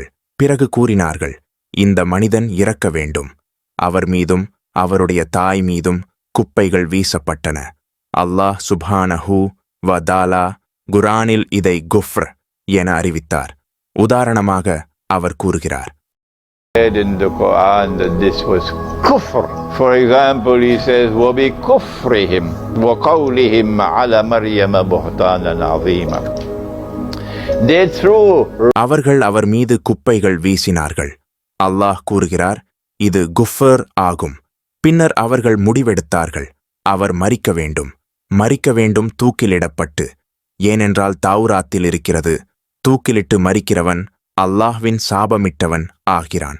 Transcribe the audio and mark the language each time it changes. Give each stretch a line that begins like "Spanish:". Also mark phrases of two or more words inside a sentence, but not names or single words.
Tamil: பிறகு கூறினார்கள், இந்த மனிதன் இறக்க வேண்டும். அவர் மீதும் அவருடைய தாய் மீதும் குப்பைகள் வீசப்பட்டன. அல்லாஹ்
Arabic: سبحانه وتعالى
Tamil: குர்ஆனில் இதை குஃப்ர் என அறிவித்தார். உதாரணமாக அவர் கூறுகிறார்,
English: in the Quran that this was kufr. For example, he says,
Arabic: وَبِكُفْرِهِمْ وَقَوْلِهِمْ عَلَى مَرْيَمَ بُهْتَانًا عَظِيمًا.
Tamil: அவர்கள் அவர் மீது குப்பைகள் வீசினார்கள். அல்லாஹ் கூறுகிறார், இது குஃபர் ஆகும். பின்னர் அவர்கள் முடிவெடுத்தார்கள், அவர் மரிக்க வேண்டும், மரிக்க வேண்டும் தூக்கிலிடப்பட்டு. ஏனென்றால் தௌராத்தில் இருக்கிறது, தூக்கிலிட்டு மரிக்கிறவன் அல்லாஹ்வின் சாபமிட்டவன் ஆகிறான்.